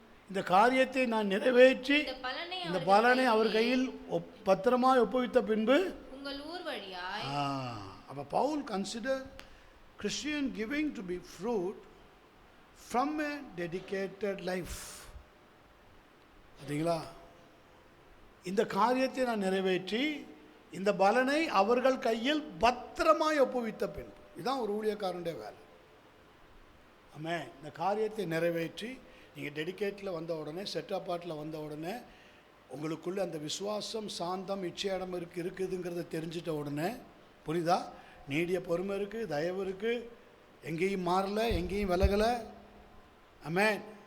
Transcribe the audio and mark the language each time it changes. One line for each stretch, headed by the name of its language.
Tamil: இந்த காரியத்தை நான் நிறைவேற்றி இந்த பலனை அவர் கையில் பத்திரமாய் ஒப்புவித்த பின்பு உங்கள் ஊர் வழியாய். அப்போ
English: Paul consider Christian giving to be fruit from a dedicated life.
Tamil: பார்த்தீங்களா? இந்த காரியத்தை நான் நிறைவேற்றி இந்த பலனை அவர்கள் கையில் பத்திரமாய் ஒப்புவித்த பின். இதுதான் ஒரு ஊழியக்காரனுடைய வேலை. ஆமென். இந்த காரியத்தை நிறைவேற்றி நீங்கள் டெடிகேட்டில் வந்த உடனே, செட் அப்பார்ட்டில் வந்த உடனே, உங்களுக்குள்ளே அந்த விசுவாசம், சாந்தம், இச்சையிடம் இருக்குதுங்கிறத தெரிஞ்சிட்ட உடனே, புரியுதா, நீடிய பொறுமை இருக்குது, தயவு இருக்குது, எங்கேயும் மாறலை, எங்கேயும் விலகலை. ஆமென்.